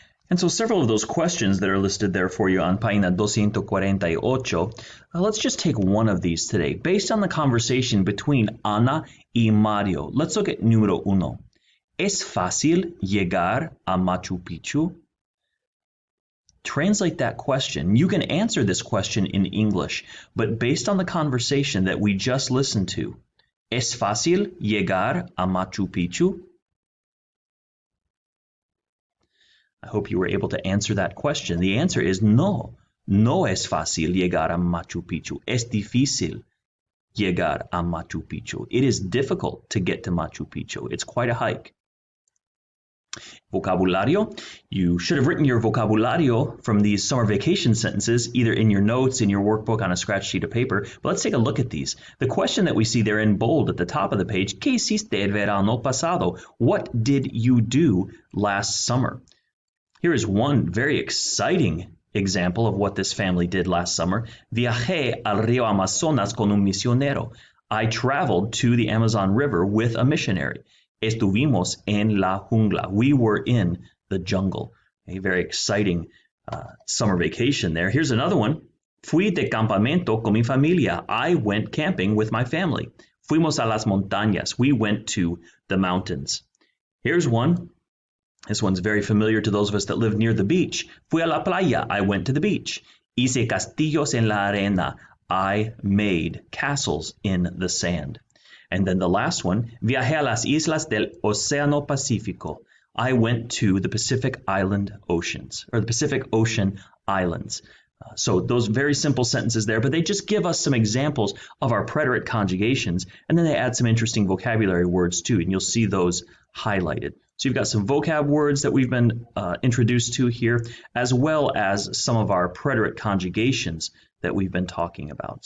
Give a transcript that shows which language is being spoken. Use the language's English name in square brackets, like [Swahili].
[English] And so several of those questions that are listed there for you on página 248, let's just take one of these today. Based on the conversation between Ana y Mario, let's look at número 1. [Spanish] ¿Es fácil llegar a Machu Picchu? [English] Translate that question. You can answer this question in English, but based on the conversation that we just listened to, ¿es fácil llegar a Machu Picchu? I hope you were able to answer that question. The answer is no. [Spanish] No es fácil llegar a Machu Picchu. [English] Es difícil llegar a Machu Picchu. It is difficult to get to Machu Picchu. It's quite a hike. Vocabulario. You should have written your vocabulario from these summer vacation sentences either in your notes, in your workbook, on a scratch sheet of paper. But let's take a look at these. The question that we see there in bold at the top of the page, ¿Qué hiciste el verano pasado? What did you do last summer? Here is one very exciting example of what this family did last summer. [Spanish] Viajé al río Amazonas con un misionero. [English] I traveled to the Amazon River with a missionary. Estuvimos en la jungla. We were in the jungle. A very exciting summer vacation there. Here's another one. [Spanish] Fui de campamento con mi familia. I went camping with my family. [English] Fuimos a las montañas. We went to the mountains. Here's one. This one's very familiar to those of us that live near the beach. Fui a la playa. I went to the beach. [Spanish] Hice castillos en la arena. [English] I made castles in the sand. And then the last one, viajé a las islas del Océano Pacífico. I went to the Pacific Island Oceans, or the Pacific Ocean Islands. So those very simple sentences there, but they just give us some examples of our preterite conjugations, and then they add some interesting vocabulary words too, and you'll see those highlighted. So you've got some vocab words that we've been introduced to here, as well as some of our preterite conjugations that we've been talking about.